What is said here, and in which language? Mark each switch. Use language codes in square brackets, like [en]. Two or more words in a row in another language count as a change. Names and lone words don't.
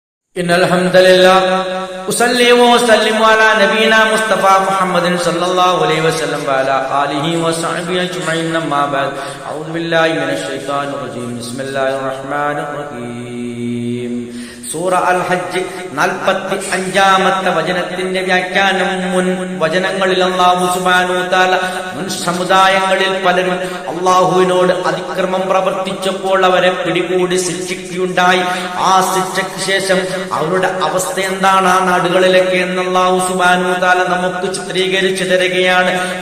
[ar] إن الحمد لله أصلي وأسلم على نبينا مصطفى محمد صلى الله عليه وسلم وعلى آله وصحبه أجمعين أما بعد أعوذ بالله من الشيطان الرجيم بسم الله الرحمن الرحيم [ml] സൂറ അൽ ഹജ്ജ് 45-ാമത്തെ വചനത്തിന്റെ വ്യാഖ്യാനം. മുൻ വചനങ്ങളിൽ [ar] الله سبحانه وتعالى [ml] മുൻ സമുദായങ്ങളിൽ പലരും അല്ലാഹുവിനോട് അതിക്രമം പ്രവർത്തിച്ചപ്പോൾ അവരെ പിടികൂടി ശിക്ഷിക്കുകയുണ്ടായി. ആ ശിക്ഷയ്ക്ക് ശേഷം അവരുടെ അവസ്ഥ എന്താണ് ആ നാടുകളിലൊക്കെ എന്ന് [ar] الله سبحانه وتعالى [ml] നമുക്ക് ചിത്രീകരിച്ചു തരികയാണ്.